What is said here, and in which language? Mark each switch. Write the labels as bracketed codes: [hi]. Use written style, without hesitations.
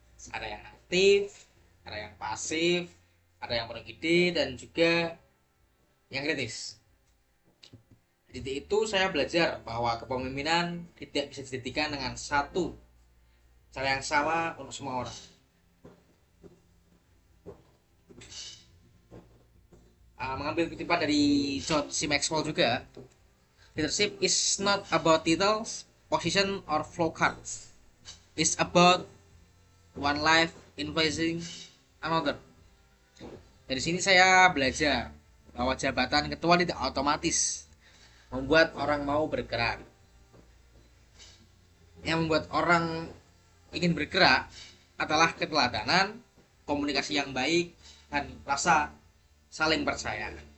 [id] Ada yang aktif, ada yang pasif, ada yang penuh ide, dan juga yang kritis. Di titik itu saya belajar bahwa kepemimpinan tidak bisa dijadikan dengan satu cara yang sama untuk semua orang. Mengambil kutipan dari John C. [en] Maxwell juga, leadership is not about titles, position, or flow cards. It's about one life influencing another. [id] Dari sini saya belajar bahwa jabatan ketua tidak otomatis membuat orang mau bergerak. Yang membuat orang ingin bergerak adalah keteladanan, komunikasi yang baik, dan rasa saling percaya.